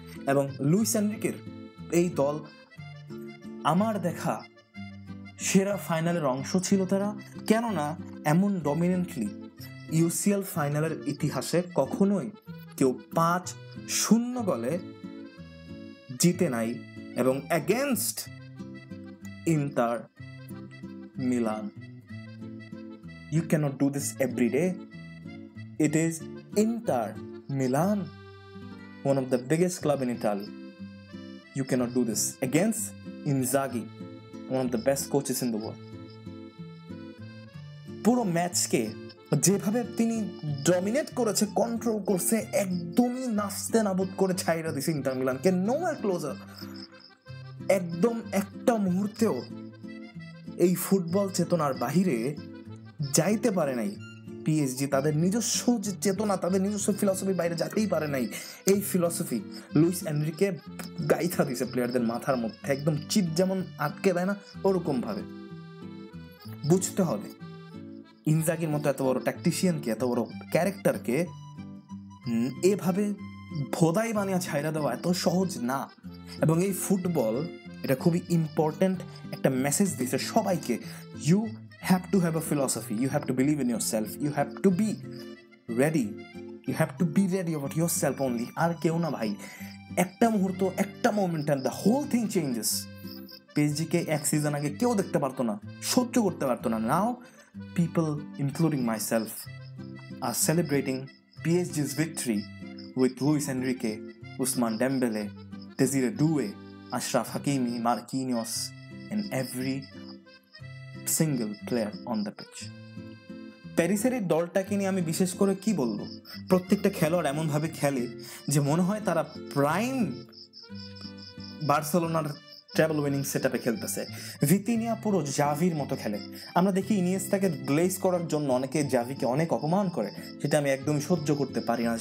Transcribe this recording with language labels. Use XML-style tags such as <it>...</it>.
<bn>এবং লুইস এনরিকের এই দল আমার দেখা সেরা ফাইনালের অংশ ছিল তারা, কেননা এমন ডমিনেন্টলি ইউসিএল ফাইনালের ইতিহাসে কখনোই কেউ 5-0 গোলে জিতে নাই।</bn> <en>এবং against Inter Milan, you cannot do this every day. It is Inter Milan, one of the biggest club in Italy. You cannot do this against Inzaghi, one of the best coaches in the world.</en> <bn>পুরো ম্যাচকে যেভাবে তিনি dominate করেছে, control করছে, একদমই নাচতে নাবুদ করে ছাইরা দিছে ইন্টার মিলানকে, নোয়ার ক্লোজার। একদম একটা মুহূর্তেও এই ফুটবল চেতনার বাহিরে যাইতে পারে নাই পিএসজি। তাদের নিজস্ব যে চেতনা, তাদের নিজস্ব ফিলসফির বাইরে যেতেই পারে নাই। এই ফিলসফি লুইস এনরিকে গাইথা দিছে প্লেয়ারদের মাথার মধ্যে, একদম চিপ যেমন আটকে দেয় না, ওরকম ভাবে। বুঝতে হবে ইনজাগির মতো এত বড় ট্যাকটিশিয়ানকে, এত বড় ক্যারেক্টারকে এভাবে ভোদাই বানিয়ে ছাইরা দেওয়া এত সহজ না।</bn> <en>এবং এই ফুটবল এটা খুবই ইম্পর্টেন্ট একটা মেসেজ দিছে সবাইকে, you have to have a philosophy, you have to believe in yourself, you have to be ready, you have to be ready about yourself only, আর কেউ না ভাই। একটা মুহূর্ত, একটা moment and the whole thing changes.</en> <bn>পিএসজিকে এক season আগে কেউ দেখতে পারতো না, সহ্য করতে পারতো না।</bn> <en>Now people including myself are celebrating PSG's victory with Luis Enrique, Ousmane Dembele, Desire Doué, Achraf Hakimi, Marquinhos and every single player on the pitch.</en> <bn>প্যারিসের এই দলটাকে নিয়ে আমি বিশেষ করে কি বলবো, প্রত্যেকটা খেলোয়াড় এমন ভাবে খেলে যে মনে হয় তারা প্রাইম বার্সেলোনার ট্রাভেল উইনিং সেটআপে খেলতেছে। ভিতিনিয়া পুরো জাভির মতো খেলে। আমরা দেখি ইনিয়েস্তাকে গ্লেজ করার জন্য অনেকে জাভিকে অনেক অপমান করে, সেটা আমি একদমই সহ্য করতে পারি না।</bn>